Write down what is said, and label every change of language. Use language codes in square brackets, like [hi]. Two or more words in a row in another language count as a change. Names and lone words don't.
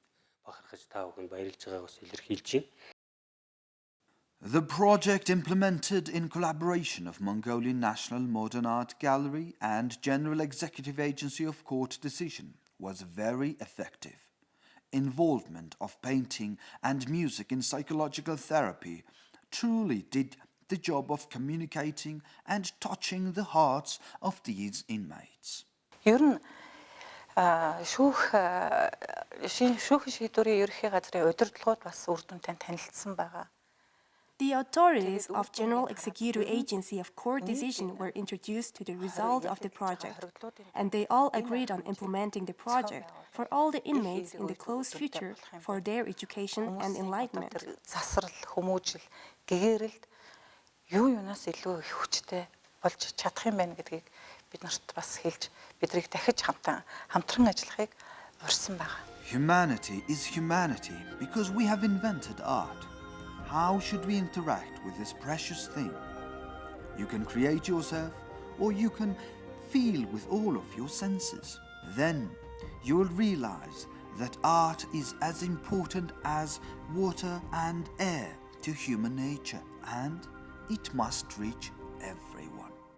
[en] The project, implemented in collaboration of Mongolian National Modern Art Gallery and General Executive Agency of Court Decision, was very effective. Involvement of painting and music in psychological therapy truly did the job of communicating and touching the hearts of these inmates. [mn] Ер нь шүүх шийдвэрийн ерөнхий газрын удирдлагууд бас үр дүнтэй танилцсан байгаа. [en] The authorities of General Executive Agency of Court Decision were introduced to the result of the project, and they all agreed on implementing the project for all the inmates in the close future for their education and enlightenment. [mn] Засрал, хүмүүжил, гэгээрэлд юу юунаас илүү их хүчтэй болж чадах юм байна гэдгийг бид нарт бас хэлж бидрийг дахиж хамтран ажиллахыг урьсан байна. [en] Humanity is humanity because we have invented art. How should we interact with this precious thing? You can create yourself, or you can feel with all of your senses. Then you will realize that art is as important as water and air to human nature, and it must reach everyone.